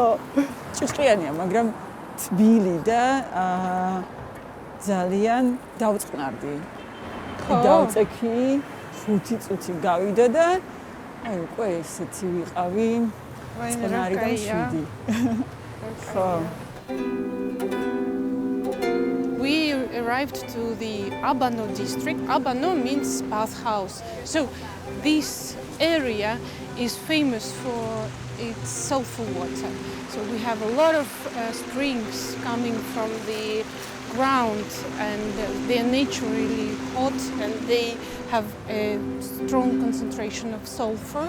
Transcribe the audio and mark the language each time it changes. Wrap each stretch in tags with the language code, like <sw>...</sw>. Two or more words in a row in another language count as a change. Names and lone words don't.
<ka>ჭიშკიანია, მაგრამ თბილი და ძალიან დავწყნარდი. ხო. დავწექი 5 წუთი გავიდა და აი უკვე ესეთი ვიყავი. წყნარი და მშვიდი. ხო.</ka> <en>We arrived to the Abano district. Abano means bathhouse. So this area is famous for its sulfur water. So we have a lot of springs coming from the ground and they're naturally hot and they have a strong concentration of sulfur.</en>